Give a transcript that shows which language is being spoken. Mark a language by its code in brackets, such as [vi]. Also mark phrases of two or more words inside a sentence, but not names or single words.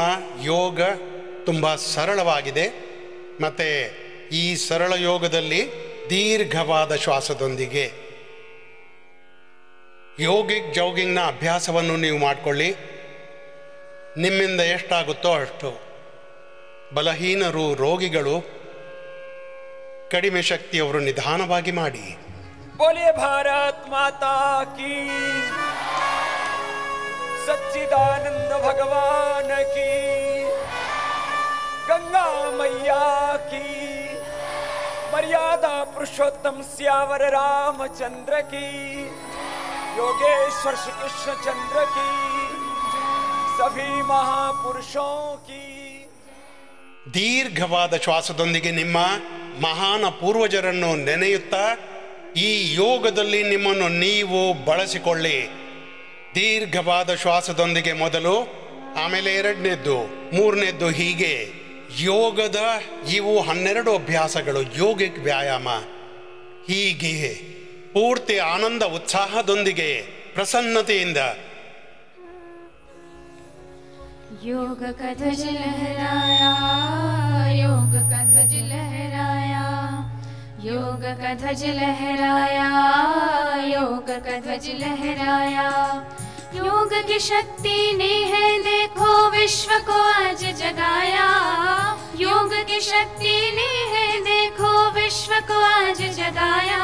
[kn] ಯೋಗ ತುಂಬ ಸರಳವಾಗಿದೆ, ಮತ್ತು ಈ ಸರಳ ಯೋಗದಲ್ಲಿ ದೀರ್ಘವಾದ ಶ್ವಾಸದೊಂದಿಗೆ [en] yogic joggingನ [kn] ಅಭ್ಯಾಸವನ್ನು ನೀವು ಮಾಡಿಕೊಳ್ಳಿ. ನಿಮ್ಮಿಂದ ಎಷ್ಟಾಗುತ್ತೋ ಅಷ್ಟು. ಬಲಹೀನರು, ರೋಗಿಗಳು, ಕಡಿಮೆ ಶಕ್ತಿಯವರು ನಿಧಾನವಾಗಿ ಮಾಡಿ. [hi] बोलिए भारत माता की, सच्चिदानंद भगवान की, गंगा मैया की, मर्यादा पुरुषोत्तम सियावर रामचंद्र की, योगेश्वर श्री कृष्ण चंद्र की, सभी महापुरुषों की. [kn] ದೀರ್ಘವಾದ ಶ್ವಾಸದೊಂದಿಗೆ ನಿಮ್ಮ ಮಹಾನ ಪೂರ್ವಜರನ್ನು ನೆನೆಯುತ್ತಾ ಈ ಯೋಗದಲ್ಲಿ ನಿಮ್ಮನ್ನು ನೀವು ಬಳಸಿಕೊಳ್ಳಿ. ದೀರ್ಘವಾದ ಶ್ವಾಸದೊಂದಿಗೆ ಮೊದಲು, ಆಮೇಲೆ 2ನೇದ್ದು, 3ನೇದ್ದು, ಹೀಗೆ. ಯೋಗದ ಇವು 12 ಅಭ್ಯಾಸಗಳು, ಯೋಗಿಕ್ ವ್ಯಾಯಾಮ. ಹೀಗೆ ಪೂರ್ತಿ ಆನಂದ ಉತ್ಸಾಹದೊಂದಿಗೆ, ಪ್ರಸನ್ನತೆಯಿಂದ [hi] योग का ध्वज लहराया, योग का ध्वज लहराया, योग का ध्वज लहराया, योग का ध्वज लहराया। योग की शक्ति ने है देखो विश्व को आज जगाया, योग की शक्ति ने है देखो विश्व को आज जगाया।